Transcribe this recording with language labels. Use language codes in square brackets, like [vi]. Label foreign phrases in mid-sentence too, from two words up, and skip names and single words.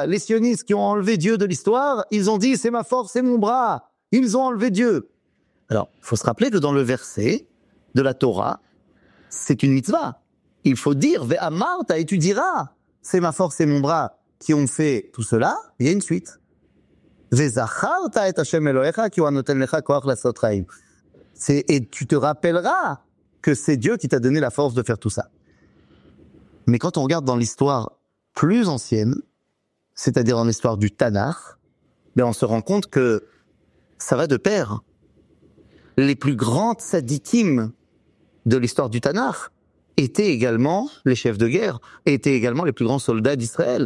[fr] Les sionistes qui ont enlevé Dieu de l'histoire, ils ont dit c'est ma force et mon bras. Ils ont enlevé Dieu. Alors, il faut se rappeler que dans le verset de la Torah, c'est une mitzvah. Il faut dire Ve'amarta et tu diras c'est ma force et mon bras qui ont fait tout cela. Il y a une suite. [he] וזכרת את השם אלוהיך כי הוא הנותן לך כוח לעשות חיים. [fr] Et tu te rappelleras que c'est Dieu qui t'a donné la force de faire tout ça. Mais quand on regarde dans l'histoire plus ancienne, c'est-à-dire dans l'histoire du Tanakh, ben on se rend compte que ça va de pair. Les plus grandes tzadikim de l'histoire du Tanakh étaient également les chefs de guerre, étaient également les plus grands soldats d'Israël.